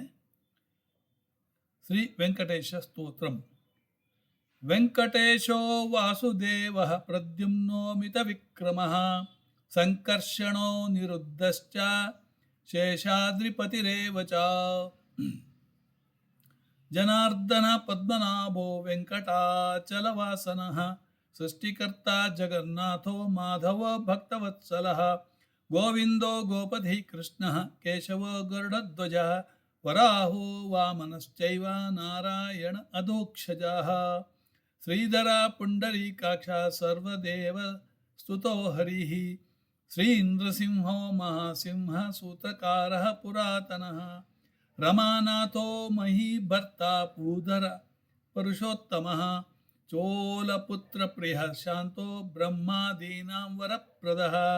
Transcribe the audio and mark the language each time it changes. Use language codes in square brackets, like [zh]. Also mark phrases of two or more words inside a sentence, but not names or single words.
[sa] ಶ್ರೀ ವೆಂಕಟೇಶ ಸ್ತೋತ್ರಂ. ವೆಂಕಟೇಶೋ ವಾಸುದೇವಃ ಪ್ರದ್ಯುಮ್ನೋ ಮಿತವಿಕ್ರಮಃ ಸಂಕರ್ಷಣೋ ನಿರುದ್ಧಶ್ಚ ಶೇಷಾದ್ರಿಪತಿರೇವ ಚ ಜನಾರ್ದನ ಪದ್ಮನಾಭೋ ವೆಂಕಟಾಚಲವಾಸನಃ ಸೃಷ್ಟಿಕರ್ತ ಜಗನ್ನಾಥೋ ಮಾಧವ ಭಕ್ತವತ್ಸಲಃ ಗೋವಿಂದೋ ಗೋಪಧಿ ಕೃಷ್ಣಃ ಕೇಶವೋ ಗರುಡಧ್ವಜಃ ವರಾಹೋ ವಾಮನಶ್ಚೈವ ನಾರಾಯಣ ಅಧೋಕ್ಷಜಃ ಶ್ರೀಧರ ಪುಂಡರೀಕಾಕ್ಷ ಸರ್ವದೇವ ಸ್ತುತೋ ಹರಿಃ ಶ್ರೀಇಂದ್ರಸಿಂಹೋ ಮಹಾಸಿಂಹ ಸೂತ್ರಕಾರಃ ಪುರಾತನಃ ರಮಾನಾಥೋ ಮಹೀಭರ್ತಾ ಪೂಧರ ಪುರುಷೋತ್ತಮಃ ಚೋಲಪುತ್ರ ಪ್ರಿಯ ಶಾಂತೋ ಬ್ರಹ್ಮಾದೀನಾಂ ವರಪ್ರದಃ